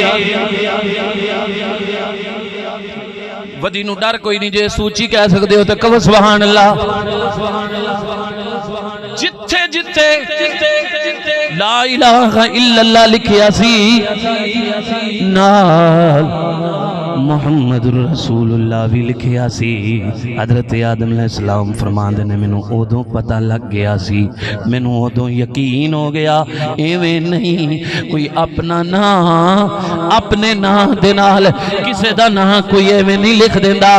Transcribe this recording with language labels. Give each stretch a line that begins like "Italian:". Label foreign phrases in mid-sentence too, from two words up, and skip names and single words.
Punjabi: ودی نوں ڈر کوئی نہیں، جے سوچی کہہ سکتے ہو تو کہو
Arabic: سبحان الله.
Punjabi: جتھے جتھے
Arabic: لا إله إلا الله
Punjabi: لکھیا سی نال
Arabic: محمد رسول الله
Punjabi: بھی لکھیا سی. حضرت آدم علیہ السلام فرماندے نے مینوں اودوں پتا لگ گیا سی، مینوں اودوں یقین ہو گیا ایویں نہیں کوئی اپنا نام اپنے نام دے نال کسے دا نام کوئی ایویں نہیں لکھ دیندا.